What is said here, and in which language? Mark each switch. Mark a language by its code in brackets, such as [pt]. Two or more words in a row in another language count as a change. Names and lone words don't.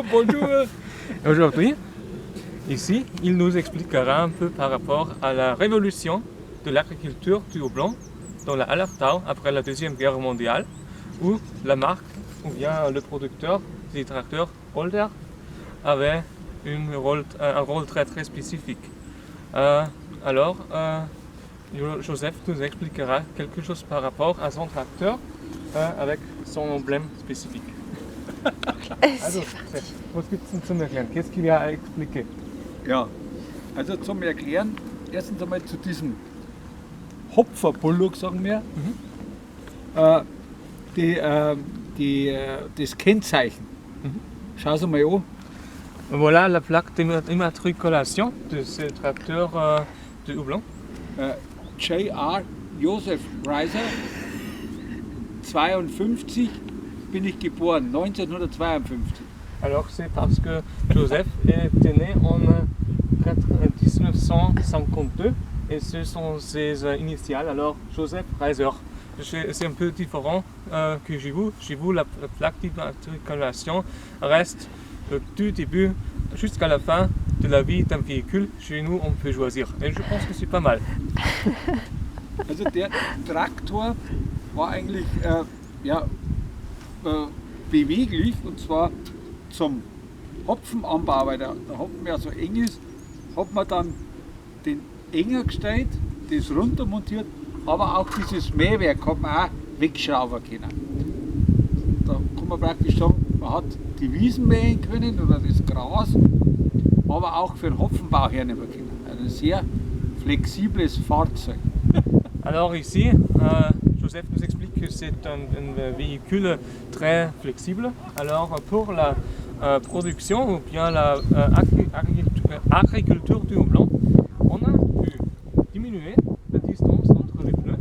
[fr] Aujourd'hui, ici, il nous expliquera un peu par rapport à la révolution de l'agriculture du haut blanc dans la Hallertau après la Deuxième Guerre mondiale, où la marque, ou bien le producteur des tracteurs Holder, avait un rôle très très spécifique. Alors, Joseph nous expliquera quelque chose par rapport à son tracteur avec son emblème spécifique. [de] Also, was gibt es denn zum Erklären? [fr] Qu'est-ce qu'il y a à expliquer? [de] ja, also zum Erklären, erstens einmal zu diesem Hopfer-Bullock, sagen wir, das Kennzeichen. Schau es mal an. [fr] Voilà la plaque d'immatriculation de ce tracteur de houblon. [de] J.R. Joseph Reiser, 52 bin ich geboren, 1952. [fr] Alors c'est parce que Joseph est né en 1952 et ce sont ses initiales, alors Joseph Reiser. C'est un peu différent que chez vous. Chez vous, la plaque d'immatriculation reste du début jusqu'à la fin de la vie d'un véhicule, chez nous on peut choisir. Et je pense que c'est pas mal. [de] Also der Traktor war eigentlich beweglich, und zwar zum Hopfenanbau, weil der Hopfen ja so eng ist, hat man dann den enger gestellt, das runter montiert, aber auch dieses Mähwerk hat man auch wegschrauben können. Da kann man praktisch sagen, man hat die Wiesen mähen können oder das Gras, aber auch für den Hopfenbau hernehmen können. Also ein sehr flexibles Fahrzeug. [fr] Alors ici, Joseph nous explique que c'est un véhicule très flexible. Alors pour la production ou bien la agriculture du houblon, on a pu diminuer la distance entre les pneus.